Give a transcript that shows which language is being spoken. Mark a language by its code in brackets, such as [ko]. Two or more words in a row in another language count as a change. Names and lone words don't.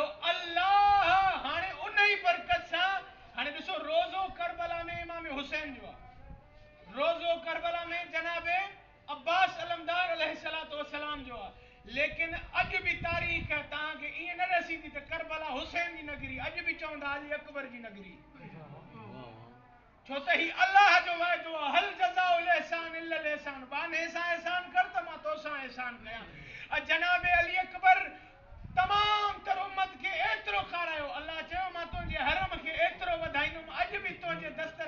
[sd] अल्लाह हाणे उन ई बरकत सां हाणे ॾिसो रोज़ो करबला में इमाम हुसैन जो आहे रोज़ो करबला में जनाब अब्बास अलमदार [ar] عليه الصلاة والسلام [sd] जो आहे लेकिन अॼु बि तारीख़ तव्हांखे ईअं न रसींदी त करबला हुसैन जी नगरी अॼु बि चवंदा अली अकबर जी नगरी छो त ही अल्लाह जो वाइदो आहे [ar] هل جزاء الإحسان إلا الإحسان [sd] बाने सां एहसान कर त मां तोसां एहसान कयां जनाब अली अकबर तमाम तर उम्मत खे एतिरो खारायो अल्लाह चयो मां तुंहिंजे हरम खे एतिरो वधाईंदुमि अॼु बि तुंहिंजे दस्तर